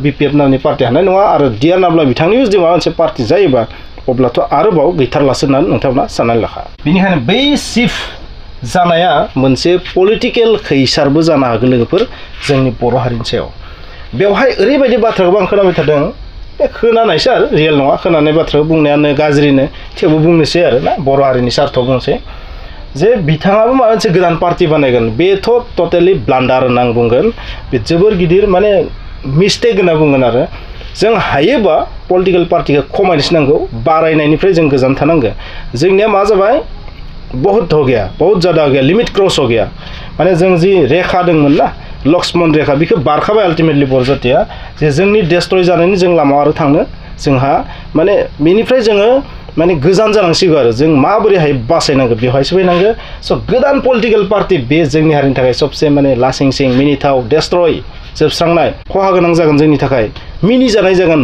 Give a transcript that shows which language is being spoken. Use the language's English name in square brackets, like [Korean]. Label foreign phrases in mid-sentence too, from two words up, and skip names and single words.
[Bodo] बिपिएफ नामनि पार्टि हानाय नङा आरो डिआर नाब्ला बिथांनिबो जुदि माबा मोनसे पार्टि जायोबा अब्लाथ' आरोबाव गैथारलासो होननानै नोंथांमोना साननानै लाखा बेनिखायनो बै शिफ्ट जानाया मोनसे पलिटिकेल खैसारबो जानो हागौ लोगोफोर जोंनि बर' हारिनि सायाव बेवहाय ओरैबायदि बाथ्राखौबो आं खोनाबाय थादों खोनानायसो आरो रियेल नङा खोनानाय बाथ्राखौ बुंनायानो गाज्रिनो थेवबो बुंनोसै आरो ना बर' हारिनि सार्थआव बुंसै जे बिथाङाबो माबा मोनसे गोदान पार्टि बानायगोन बेथ' [English] totally blunder [Bodo] होनना आं बुंगोन बे जोबोर गिदिर माने मिस्टेक होनना बुंगोन आरो जों हायोबा पलिटिकेल पार्टिखौ खमायनोसो नांगौ बारायनायनिफ्राय जों गोजान थानांगौ जोंनिया मा जाबाय [Hindi] बहुत हो गया बहुत ज़्यादा हो गया लिमिट क्रस हो गया [Bodo] माने जों जि रेखा दंमोन ना लक्ष्मण रेखा बेखौ बारखाबाय आल्टिमेटलि बर' जातिया जे जोंनि डेस्ट्रय जानायनि जों लामा आरो थांनो जोंहा माने बेनिफ्राय जोङो माने गोजान जानांसिगौ आरो जों माबोरैहाय बासायनांगौ बेवहायसो फैनांगौ स' गोदान [English] political party [Bodo] बे जोंनि हारिनि थाखाय सबसे माने लासिं सिं मिनिथाव डेस्ट्रय जोबस्रांनाय खहा गोनां जागोन जोंनि थाखाय मिनि जानाय जागोन